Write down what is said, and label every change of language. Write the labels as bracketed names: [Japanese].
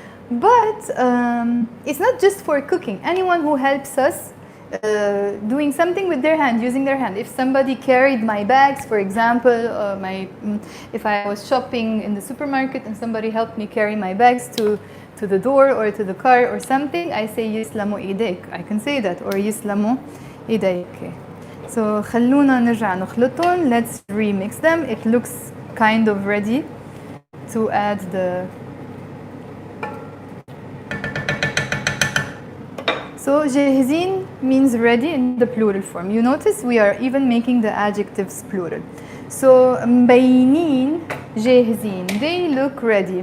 [English] But it's not just for cooking. Anyone who helps us doing something with their hand, using their hand. If somebody carried my bags, for example, if I was shopping in the supermarket and somebody helped me carry my bags to the door or to the car or something, I say [Arabic] يسلموا إيديك. [English] I can say that, or [Arabic] يسلموا إيديك. So خلونا نرجع نخلطهم. [English] Let's remix them. It looks kind of ready to add the So جاهزين means ready in the plural form. You notice we are even making the adjectives plural. So [Arabic] مبينين جاهزين, [English] they look ready.